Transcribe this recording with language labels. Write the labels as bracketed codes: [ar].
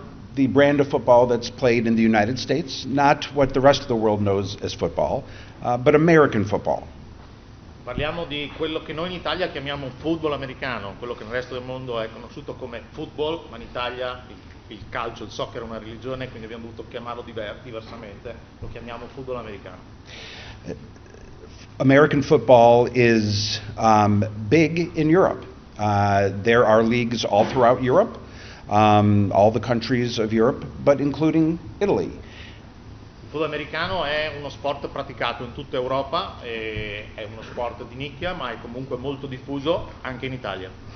[en] The brand of football that's played in the United States, not what the rest of the world knows as football, but American football. [it] Parliamo di quello che noi in Italia chiamiamo football americano, quello che nel resto del mondo è conosciuto come football, ma in Italia il calcio, il soccer è una religione, quindi abbiamo dovuto chiamarlo diversamente, lo chiamiamo football americano. [en] American football is big in Europe. There are leagues all throughout Europe. all the countries of Europe, but including Italy. [it] Il football americano è uno sport praticato in tutta Europa, è uno sport di nicchia, ma è comunque molto diffuso anche in Italia.